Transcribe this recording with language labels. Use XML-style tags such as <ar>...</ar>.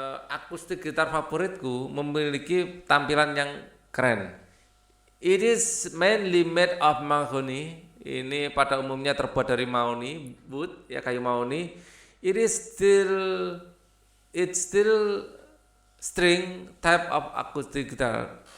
<id>Akustik gitar favoritku memiliki tampilan yang keren.</id> <en>It is mainly made of mahogany.</en> <id>Ini pada umumnya terbuat dari mahoni, wood, ya kayu mahoni.</id> <en>It's still string type of acoustic guitar.</en>